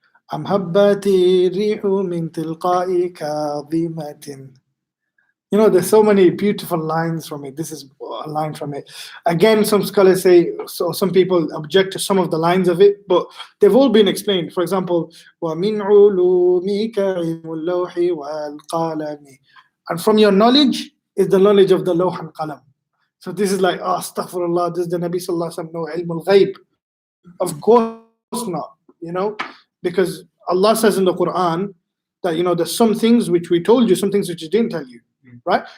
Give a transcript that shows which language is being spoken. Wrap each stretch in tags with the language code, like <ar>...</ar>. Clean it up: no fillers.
<ar>Am habbati rihu min tilqa'i kadhimatin.</ar> <en>There's so many beautiful lines from it. This is a line from it. Again, some scholars say, so some people object to some of the lines of it, but they've all been explained.</en> <ar>For example, وَمِنْ عُلُومِكَ عِلْمُ اللَّوْحِ وَالْقَلَمِ.</ar> <en>And from your knowledge is the knowledge of the lawh and qalam. So this is like, astaghfirullah, this is the Nabi Sallallahu Alaihi Wasallam know ilm al-ghayb. Of course not, because Allah says in the Quran that, there's some things which we told you, some things which we didn't tell you. Right?</en>